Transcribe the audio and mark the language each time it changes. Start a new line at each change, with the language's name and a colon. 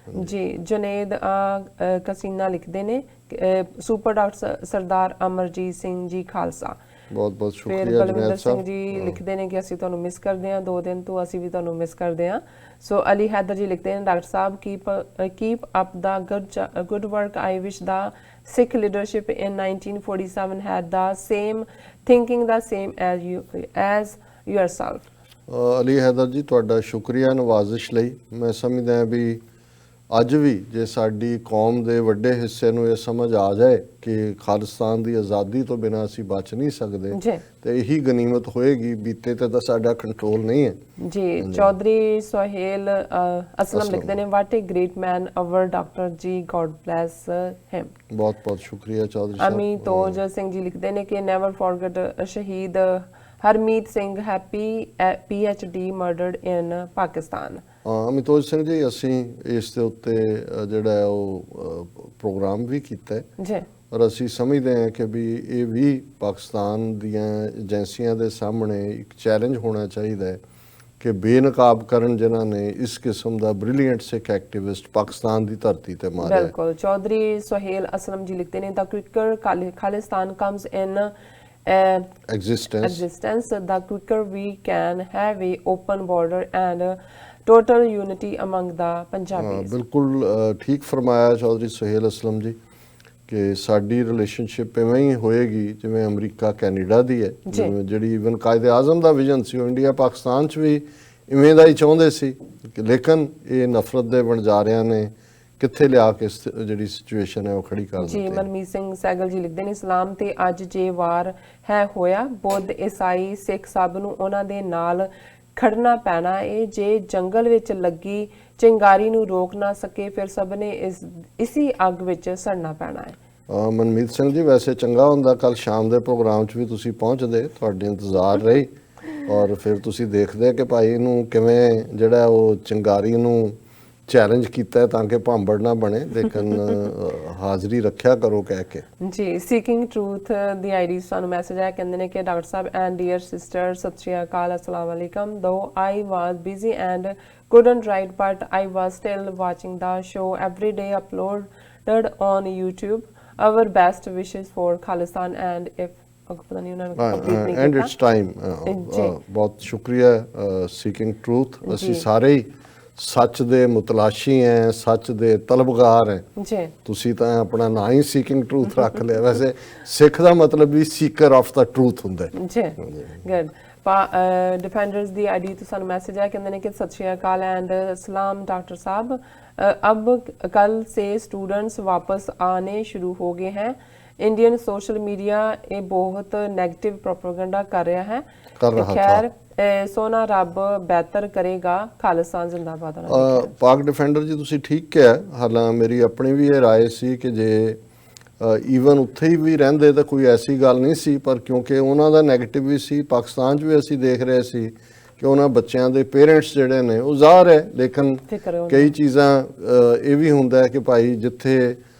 Punjabi: ਜੀ ਜੁਨੇਦ ਕਸੀਨਾ ਲਿਖਦੇ ਨੇ ਸੁਪਰ ਡਾਕਟਰ ਸਰਦਾਰ ਅਮਰਜੀਤ ਸਿੰਘ ਜੀ ਖਾਲਸਾ। ਬਹੁਤ ਬਹੁਤ ਸ਼ੁਕਰੀਆ। ਫਿਰ ਬਲਵਿੰਦਰ ਸਿੰਘ ਜੀ ਲਿਖਦੇ ਨੇ ਕਿ ਅਸੀਂ ਤੁਹਾਨੂੰ ਮਿਸ ਕਰਦੇ ਹਾਂ, 2 ਦਿਨ ਤੋਂ ਅਸੀਂ ਵੀ ਤੁਹਾਨੂੰ ਮਿਸ ਕਰਦੇ ਹਾਂ। ਸੋ ਅਲੀ ਹੈਦਰ ਜੀ ਲਿਖਦੇ ਨੇ doctor Sahib
English: Keep up the good work. I wish the Sikh leadership in 1947 had the same thinking the same as yourself।
Punjabi: Ali Haidar ਜੀ ਤੁਹਾਡਾ ਸ਼ੁਕਰੀਆ ਨਵਾਜ਼ਿਸ਼ ਲਈ। ਮੈਂ ਸਮਝਦਾ ਵੀ ਅੱਜ ਵੀ ਜੇ ਸਾਡੀ ਕੌਮ ਦੇ ਵੱਡੇ ਹਿੱਸੇ ਨੂੰ ਇਹ ਸਮਝ ਆ ਜਾਏ ਕਿ ਖਾਲਿਸਤਾਨ ਦੀ ਆਜ਼ਾਦੀ ਤੋਂ ਬਿਨਾਂ ਅਸੀਂ ਬਚ ਨਹੀਂ ਸਕਦੇ ਤੇ ਇਹੀ ਗਨੀਮਤ ਹੋਏਗੀ। ਬੀਤੇ ਤੇ ਤਾਂ ਸਾਡਾ ਕੰਟਰੋਲ ਨਹੀਂ ਹੈ। ਜੀ ਚੌਧਰੀ ਸੁਹੇਲ ਅਸਲਮ ਲਿਖਦੇ ਨੇ
English: What a great man our doctor ji, God bless him.
Punjabi: ਬਹੁਤ ਬਹੁਤ ਸ਼ੁਕਰੀਆ ਚੌਧਰੀ ਸਾਹਿਬ। ਅਮਿਤੋਜ ਸਿੰਘ ਜੀ ਲਿਖਦੇ ਨੇ ਕਿ
English: Never forget Shaheed Harmeet Singh Happy PhD murdered in Pakistan.
Punjabi: ਅਮਿਤੋਜ ਸਿੰਘ ਜੀ ਅਸੀਂ ਇਸ ਦੇ ਉੱਤੇ ਜਿਹੜਾ ਉਹ ਪ੍ਰੋਗਰਾਮ ਵੀ ਕੀਤਾ ਹੈ ਔਰ ਅਸੀਂ ਸਮਝਦੇ ਹਾਂ ਕਿ ਵੀ ਇਹ ਵੀ ਪਾਕਿਸਤਾਨ ਦੀਆਂ ਏਜੰਸੀਆਂ ਦੇ ਸਾਹਮਣੇ ਇੱਕ ਚੈਲੰਜ ਹੋਣਾ ਚਾਹੀਦਾ ਹੈ ਕਿ ਬੇਨਕਾਬ ਕਰਨ ਜਿਨ੍ਹਾਂ ਨੇ ਇਸ ਕਿਸਮ ਦਾ ਬ੍ਰਿਲੀਅੰਟ ਸਿੱਖ ਐਕਟਿਵਿਸਟ ਪਾਕਿਸਤਾਨ ਦੀ ਧਰਤੀ ਤੇ ਮਾਰਿਆ। ਬਿਲਕੁਲ।
English: Chaudhry Suhail Aslam
Punjabi: ਜੀ ਲਿਖਦੇ ਨੇ
English: The quicker Khalistan comes in existence the quicker we can have a open border and total unity among the Punjabis।
Punjabi: ਬਿਲਕੁਲ ਠੀਕ ਫਰਮਾਇਆ ਚੌਧਰੀ ਸੁਹੇਲ ਅਸਲਮ ਜੀ ਕਿ ਸਾਡੀ ਰਿਲੇਸ਼ਨਸ਼ਿਪ ਇਵੇਂ ਹੀ ਹੋਏਗੀ ਜਿਵੇਂ ਅਮਰੀਕਾ ਕੈਨੇਡਾ ਦੀ ਹੈ, ਜਿਹੜੀ ਇਵਨ ਕਾਇਦੇ ਆਜ਼ਮ ਦਾ ਵਿਜ਼ਨ ਸੀ ਉਹ ਇੰਡੀਆ ਪਾਕਿਸਤਾਨ 'ਚ ਵੀ ਇਵੇਂ ਦਾ ਹੀ ਚਾਹੁੰਦੇ ਸੀ, ਲੇਕਿਨ ਇਹ ਨਫ਼ਰਤ ਦੇ ਵਣਜਾਰਿਆਂ ਨੇ ਕਿੱਥੇ ਲਿਆ ਕੇ ਜਿਹੜੀ ਸਿਚੁਏਸ਼ਨ ਹੈ ਉਹ ਖੜੀ ਕਰ ਦਿੱਤੀ। ਜੀ ਮਨਮੀਤ ਸਿੰਘ ਸੈਗਲ ਜੀ ਲਿਖਦੇ ਨੇ ਸਲਾਮ ਤੇ ਅੱਜ ਜੇ ਵਾਰ ਹੈ ਹੋਇਆ ਬੁੱਧ ਈਸਾਈ ਸਿੱਖ ਸਭ ਨੂੰ ਉਹਨਾਂ ਦੇ ਨਾਲ ਖੜਨਾ ਪੈਣਾ ਏ। ਜੇ ਜੰਗਲ ਵਿੱਚ ਲੱਗੀ ਚਿੰਗਾਰੀ ਨੂੰ ਰੋਕ ਨਾ ਸਕੇ ਫਿਰ ਸਭ ਨੇ ਇਸੀ ਅੱਗ ਵਿੱਚ ਸੜਨਾ ਪੈਣਾ ਹੈ। ਮਨਮੀਤ ਸਿੰਘ ਜੀ ਵੈਸੇ ਚੰਗਾ ਹੁੰਦਾ ਕੱਲ ਸ਼ਾਮ ਦੇ ਪ੍ਰੋਗਰਾਮ 'ਚ ਵੀ ਤੁਸੀਂ ਪਹੁੰਚਦੇ, ਤੁਹਾਡੇ ਇੰਤਜ਼ਾਰ ਰਹੀ ਔਰ ਫਿਰ ਤੁਸੀਂ ਦੇਖਦੇ ਕਿ ਭਾਈ ਇਹਨੂੰ ਕਿਵੇਂ ਜਿਹੜਾ ਉਹ ਚਿੰਗਾਰੀ ਨੂੰ ਚੈਲੰਜ ਕੀਤਾ ਤਾਂ ਕਿ ਭਾਂਬੜ ਨਾ ਬਣੇ, ਲੇਕਿਨ ਹਾਜ਼ਰੀ ਰੱਖਿਆ ਕਰੋ ਕਹਿ ਕੇ। ਜੀ ਸੀਕਿੰਗ ਟਰੂਥ ਦੀ ਆਈਡੀ ਸਾਨੂੰ ਮੈਸੇਜ ਆਇਆ, ਕਹਿੰਦੇ ਨੇ ਕਿ doctor Sahib
English: and dear sister
Punjabi: ਸਤਿ ਸ਼੍ਰੀ ਅਕਾਲ, ਅਸਲਾਮ ਵਾਲੇਕਮ।
English: Though I was busy and couldn't write but I was still watching the show every day uploaded on YouTube. Our best wishes for Khalistan and if
Punjabi: ਪਤਾ ਨਹੀਂ ਉਹਨਾਂ ਨੂੰ ਕੰਪਲੀਟ ਨਹੀਂ ਕੀਤਾ।
English: and it's time
Punjabi: ਬਹੁਤ ਸ਼ੁਕਰੀਆ ਸੀਕਿੰਗ ਟਰੂਥ। ਅਸੀਂ ਸਾਰੇ ਹੀ ਸੱਚ ਦੇ ਮੁਤਲਾਸ਼ੀ ਹੈ, ਸੱਚ ਦੇ ਤਲਬਗਾਰ ਹੈ ਜੀ। ਤੁਸੀਂ ਤਾਂ ਆਪਣਾ ਨਾਂ ਹੀ ਸੀਕਿੰਗ ਟਰੂਥ ਰੱਖ ਲਿਆ। ਵੈਸੇ ਸਿੱਖ ਦਾ ਮਤਲਬ ਵੀ
English: seeker of the truth
Punjabi: ਹੁੰਦਾ ਹੈ ਜੀ। ਗੁੱਡ।
Hindi: डिफेंडर्स
Punjabi: ਦੀ ਆਈਡੀ ਤੋਂ ਸਾਨੂੰ ਮੈਸੇਜ ਆਇਆ ਕਹਿੰਦੇ ਨੇ ਕਿ ਸਤਿ ਸ਼੍ਰੀ ਅਕਾਲ ਐਂਡ
Hindi: सलाम डॉक्टर साहब अब कल से स्टूडेंट्स वापस आने शुरू हो गए हैं इंडियन सोशल मीडिया ये बहुत नेगेटिव प्रोपेगेंडा कर रहा है कर रहा खैर सोना रब बेहतर करेगा खालिस्तान जिंदाबाद
Punjabi: ਪਾਕ ਡਿਫੈਂਡਰ ਜੀ ਤੁਸੀਂ ਠੀਕ ਕਿਹਾ ਹਾਲਾਂ ਮੇਰੀ ਆਪਣੀ ਵੀ ਇਹ ਰਾਏ ਸੀ ਕਿ ਜੇ ਈਵਨ ਉੱਥੇ ਹੀ ਵੀ ਰਹਿੰਦੇ ਤਾਂ ਕੋਈ ਐਸੀ ਗੱਲ ਨਹੀਂ ਸੀ ਪਰ ਕਿਉਂਕਿ ਉਹਨਾਂ ਦਾ ਨੈਗੇਟਿਵ ਵੀ ਸੀ ਪਾਕਿਸਤਾਨ 'ਚ ਵੀ ਅਸੀਂ ਦੇਖ ਰਹੇ ਸੀ ਕਿ ਉਹਨਾਂ ਬੱਚਿਆਂ ਦੇ ਪੇਰੈਂਟਸ ਜਿਹੜੇ ਨੇ ਉਹ ਜ਼ਾਹਰ ਹੈ ਲੇਕਿਨ ਕਈ ਚੀਜ਼ਾਂ ਇਹ ਵੀ ਹੁੰਦਾ ਹੈ ਕਿ ਭਾਈ ਜਿੱਥੇ